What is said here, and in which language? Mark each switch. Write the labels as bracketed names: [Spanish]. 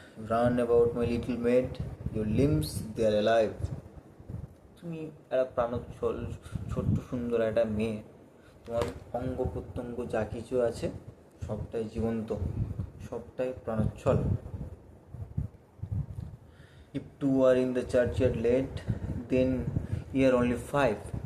[English] Run about my little maid, your limbs they are alive. [Bangla] তুমি একটা প্রাণোচ্ছল ছোট্ট সুন্দর একটা মেয়ে, তোমার অঙ্গ প্রত্যঙ্গ যা কিছু আছে সবটাই জীবন্ত, সবটাই প্রাণোচ্ছল। [English] If 2 are in the churchyard laid, then you are only 5.